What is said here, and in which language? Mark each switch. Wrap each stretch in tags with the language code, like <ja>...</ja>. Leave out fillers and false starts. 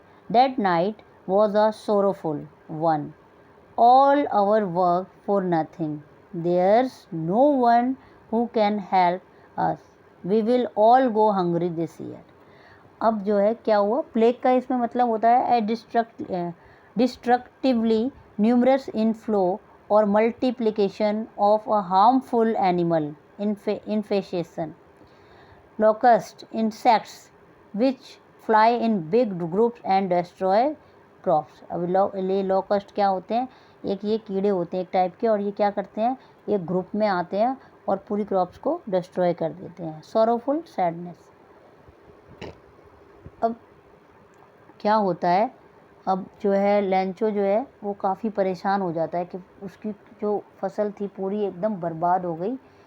<en>That night was a sorrowful one. All our work for nothing. There's no one who can help us. We will all go hungry this year.</en> <hi>अब जो है क्या हुआ, plague का इसमें मतलब होता है</hi> <en>Destructively numerous inflow और multiplication of a harmful animal infestation. Locust insects which fly in big groups and destroy crops.</en> <hi>अब ये locust क्या होते हैं, ये कीड़े होते हैं एक टाइप के, और ये क्या करते हैं, एक ग्रुप में आते हैं और पूरी क्रॉप्स को डिस्ट्रॉय कर देते हैं।</hi> <en>Sorrowful sadness.</en> <hi>अब क्या होता है, अब जो है लेंचो जो है वो काफ़ी परेशान हो जाता है कि उसकी जो फसल थी पूरी एकदम बर्बाद हो गई।</hi>